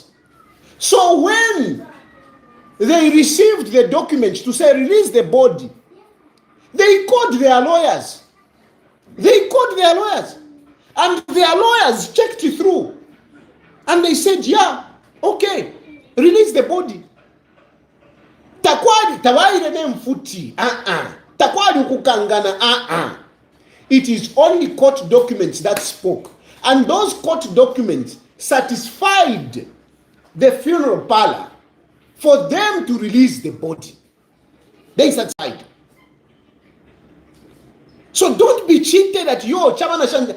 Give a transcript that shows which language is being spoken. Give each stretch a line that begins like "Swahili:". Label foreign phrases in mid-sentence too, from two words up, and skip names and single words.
English: So when they received the documents to say release the body, they called their lawyers. They called their lawyers. And their lawyers checked it through. And they said, yeah, okay, release the body.
Bemba: Takwali tawaire ne mfuti. Takwali ukukangana.
English: It is only court documents that spoke. And those court documents satisfied the funeral parlor for them to release the body. They satisfied. So don't be cheated at your chamana.